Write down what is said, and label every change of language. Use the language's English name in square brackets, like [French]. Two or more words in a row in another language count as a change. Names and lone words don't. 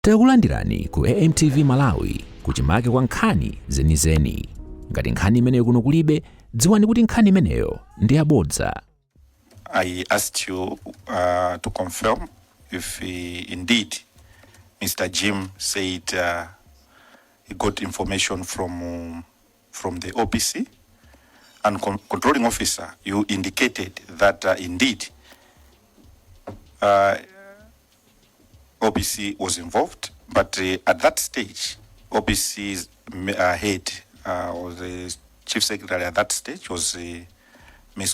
[Nyanja] Takulandirani ku AMTV Malawi kuchimake kwa nkhani zenizeni. Ngati nkhani imeneyo kuno kulibe, dziwani kuti nkhani imeneyo ndi yabodza. [English] I asked you to confirm if indeed Mr. Jim said he got information from the OPC, and controlling officer, you indicated that indeed OPC was involved, but at that stage, OPC's head or the chief secretary at that stage was Ms.